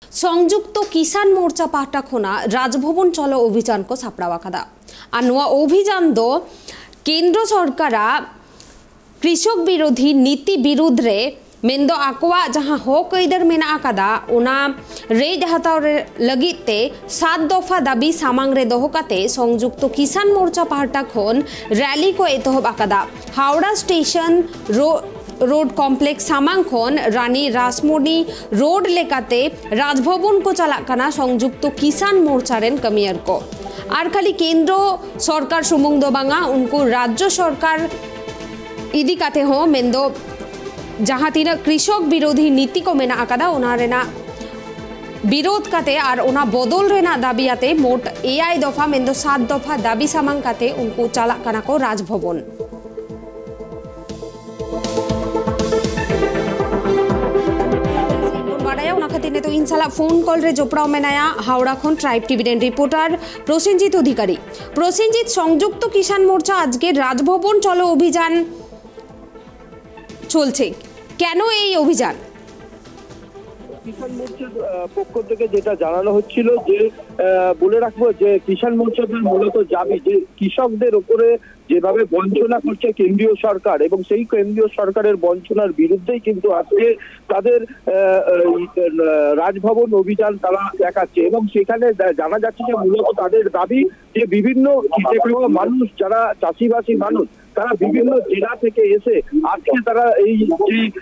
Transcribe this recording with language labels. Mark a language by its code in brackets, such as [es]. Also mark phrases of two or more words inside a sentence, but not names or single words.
[sat] संयुक्त किसान मोर्चा पाहटा खोना राजभवन चलो अभियान को सापड़ावा कदा और नवा अभियान दो केंद्र सरकार कृषक विरोधी नीति विरुद्ध रे मेंदो आकवा जहां हक आइदार मेना कदा उना रेज हताव लगिते 7 दफा दाबी सामांग रे दोहो काते संयुक्त किसान मोर्चा पाहटा खोन रैली को एतहब आकादा हावड़ा स्टेशन रोड कॉम्प्लेक्स सामांग खोन रानी रासमणी रोड लेकाते राजभवन को चलाकाना संयुक्त किसान मोर्चा रेन कमियर को और खाली केंद्र सरकार सुमुंग दो बांगा उनको राज्य सरकार इदी काते हो मेंदो जहां तीन कृषक विरोधी नीति को मेना आकादा उना रेना विरोध काते और उना बदल रेना दाबी आते मोट 8 दफा मेंदो 7 दफा दाबी सामांग काते उनको चलाकाना को राजभवन तो इनशाला [en] phone call [sat] रे जोपड़ाओ मेनाया हावड़ा खन ट्राइब टीवी रिपोर्टर प्रसेनजित अधिकारी प्रसेनजित संयुक्त किसान मोर्चा [bn] আজ কে রাজভবন চলো অভিযান চলছে কেন এই অভিযান কিষাণ মোর্চার পক্ষ থেকে যেটা জানানো হচ্ছিল যে বলে রাখবো যে কিষাণ মোর্চাদের মূলত দাবি যে কৃষকদের উপরে যেভাবে বঞ্চনা করছে কেন্দ্রীয় সরকার এবং সেই কেন্দ্রীয় সরকারের বঞ্চনার বিরুদ্ধেই কিন্তু আজকে তাদের রাজভবন অভিযান তারা দেখাচ্ছে এবং সেখানে জানা যাচ্ছে যে মূলত তাদের দাবি যে বিভিন্ন মানুষ যারা চাষিবাসী মানুষ তারা বিভিন্ন জেলা থেকে এসে আজকে তারা এই যে